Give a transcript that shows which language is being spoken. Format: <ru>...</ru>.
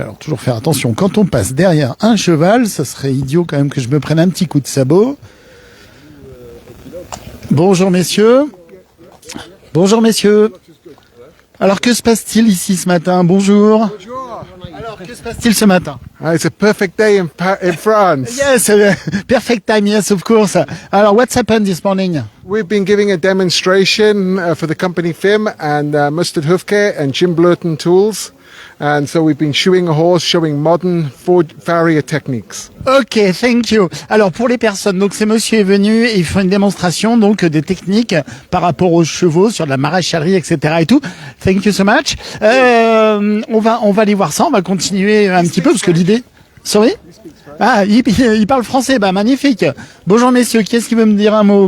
<fr>Alors toujours faire attention, quand on passe derrière un cheval, ça serait idiot quand même que je me prenne un petit coup de sabot. Bonjour messieurs. Bonjour messieurs. Alors que se passe-t-il ici ce matin? Bonjour. Bonjour. Alors que se passe-t-il ce matin?</fr> <en>It's a perfect day in France. Yes, perfect time, yes of course. Alors what's happened this morning? We've been giving a demonstration for the company FIM and Mustard Hoofcare and Jim Blurton Tools. And so we've been shoeing a horse, showing modern farrier techniques. Ok, thank you.</en> <fr>Alors pour les personnes, donc c'est monsieur est venu et il fait une démonstration donc des techniques par rapport aux chevaux sur de la maréchalerie, etc. et tout.</fr> <en>Thank you so much.</en> <fr>On va aller voir ça, on va continuer un petit peu parce que l'idée. Sorry? Ah, il parle français, bah magnifique. Bonjour messieurs, qui est-ce qui veut me dire un mot?</fr>